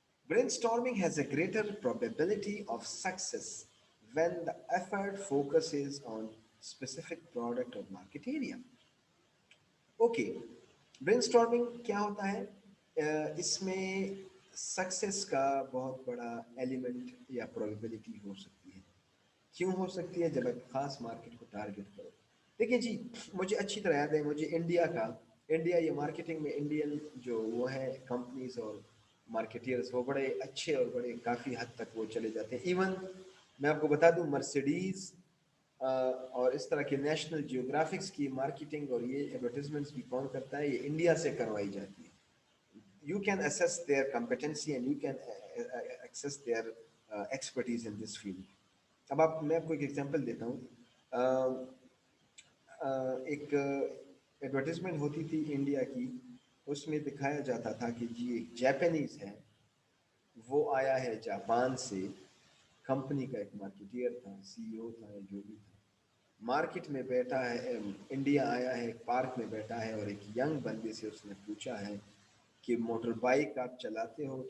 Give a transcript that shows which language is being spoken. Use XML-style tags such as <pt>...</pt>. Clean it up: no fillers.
<en>Brainstorming has a greater probability of success when the effort focuses on specific product or market area.</en> <hi>Okay, brainstorming क्या होता है? इसमें success का बहुत बड़ा एलिमेंट या प्रोबेबिलिटी हो सकती है. क्यों हो सकती है? जब एक खास मार्केट को टारगेट करो. देखिए जी, मुझे अच्छी तरह याद है, मुझे इंडिया ये मार्केटिंग में इंडियन जो वो है कंपनीज और मार्केटियर्स, वो बड़े अच्छे और बड़े काफ़ी हद तक वो चले जाते हैं. इवन मैं आपको बता दूं, मर्सिडीज और इस तरह के नेशनल जियोग्राफिक्स की मार्केटिंग और ये एडवर्टीजमेंट्स भी कौन करता है? ये इंडिया से करवाई जाती है.</hi> <en>You can assess their competency and you can access their expertise in this field.</en> <hi>अब आप मैं आपको एक एग्जांपल देता हूँ. एक एडवर्टीजमेंट होती थी इंडिया की, उसमें दिखाया जाता था कि जी एक जापानीज है, वो आया है जापान से, कंपनी का एक मार्केटियर था, सीईओ था या जो भी था, मार्केट में बैठा है, इंडिया आया है, एक पार्क में बैठा है और एक यंग बंदे से उसने पूछा है कि मोटर बाइक आप चलाते हो?</hi>